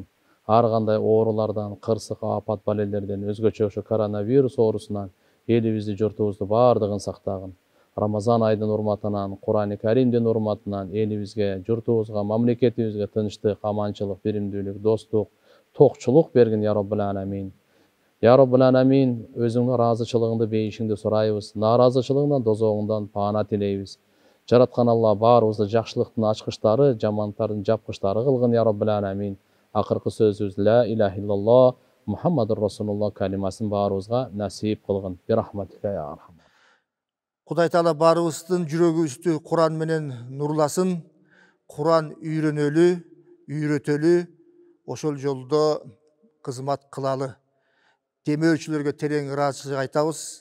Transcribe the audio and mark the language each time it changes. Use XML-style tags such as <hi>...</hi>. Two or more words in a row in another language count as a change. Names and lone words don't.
<ky>Ар кандай оорулардан, кырсык, апат, балелерден, өзгөчө ошо коронавирус оорусунан элибизди, журтубузду баардыгын сактагын. Рамазан айдын урматынан, Кур'ан-ы Каримдин урматынан элибизге, журтубузга, мамлекетибизге тынчтык, аманчылык, биримдүүлүк, достук, токчулук бергин</ky> <ar>يا رب العالمين. يا رب العالمين,</ar> <ky>өзүңдүн ыраазычылыгыңды, бейишиңди сурайбыз. Нааразычылыгыңдан, дозогуңдан паана тилейбиз. Жараткан Алла баарыбызды жакшылыктын ачкычтары, жамандыктардын жапкычтары кылгын</ky> <ar>يا رب العالمين.</ar> <ky>Акыркы сөзүбүз</ky> <ar>لا إله إلا الله محمد رسول الله</ar> <ky>калимасын баарыбызга насип кылгын.</ky> <ar>برحمتك يا أرحم.</ar> <ky>Кудай Таала баарыбыздын жүрөгүбүздү Кур'ан менен нурласын. Кур'ан үйрөнөлү, үйрөтөлү, ошол жолдо кызмат кылалы. Демөөчүлөргө терең ыраазычылык айтабыз.</ky>